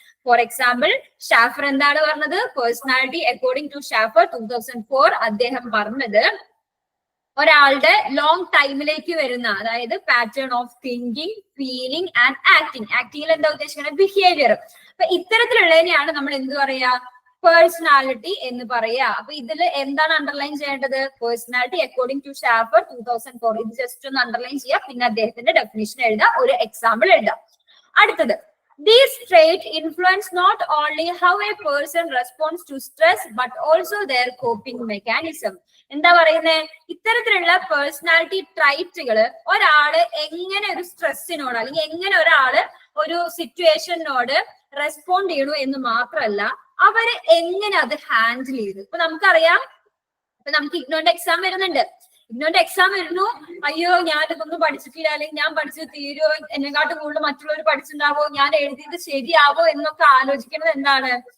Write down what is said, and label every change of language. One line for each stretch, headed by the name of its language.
Malayalam: For example Schafer എന്താണ് പറഞ്ഞത്? Personality according to Schafer 2004 അദ്ദേഹം പറഞ്ഞത് ഒരാളുടെ ലോങ് ടൈമിലേക്ക് വരുന്ന, അതായത് pattern of thinking, feeling and acting. ആക്ടിങ്ങിൽ എന്താ ഉദ്ദേശിക്കുന്നത്? ബിഹേവിയർ. അപ്പൊ ഇത്തരത്തിലുള്ളതിനെയാണ് നമ്മൾ എന്ത് പറയാ? പേഴ്സണാലിറ്റി എന്ന് പറയാ. അപ്പൊ ഇതിൽ എന്താണ് അണ്ടർലൈൻ ചെയ്യേണ്ടത്? Personality according to Schafer 2004. ഇത് ജസ്റ്റ് ഒന്ന് അണ്ടർലൈൻ ചെയ്യാം, പിന്നെ അദ്ദേഹത്തിന്റെ ഡെഫിനിഷൻ എഴുതാം, ഒരു എക്സാമ്പിൾ എഴുതാം. അടുത്തത്,
English: these traits influence not only how a person responds to stress but also their coping mechanism.
Malayalam: എന്താ പറയുന്നത്? ഇത്തരത്തിലുള്ള പേഴ്സണാലിറ്റി ട്രൈറ്റുകള് ഒരാള് എങ്ങനെ ഒരു സ്ട്രെസ്സിനോട് അല്ലെങ്കിൽ എങ്ങനെ ഒരാള് ഒരു സിറ്റുവേഷനോട് റെസ്പോണ്ട് ചെയ്യണു എന്ന് മാത്രമല്ല, അവര് എങ്ങനെ അത് ഹാൻഡിൽ ചെയ്തു. ഇപ്പൊ നമുക്കറിയാം, ഇപ്പൊ നമുക്ക് ഇഗ്നോന്റെ എക്സാം വരുന്നുണ്ട്. ഇഗ്നോന്റെ എക്സാം വരുന്നു, അയ്യോ ഞാനിതൊന്നും പഠിച്ചിട്ടില്ല, അല്ലെങ്കിൽ ഞാൻ പഠിച്ചത് തീരുവോ, എന്നെക്കാട്ടും കൂടുതൽ മറ്റുള്ളവർ പഠിച്ചിട്ടുണ്ടാവോ, ഞാൻ എഴുതിയത് ശരിയാവോ എന്നൊക്കെ ആലോചിക്കുന്നത് എന്താണ്?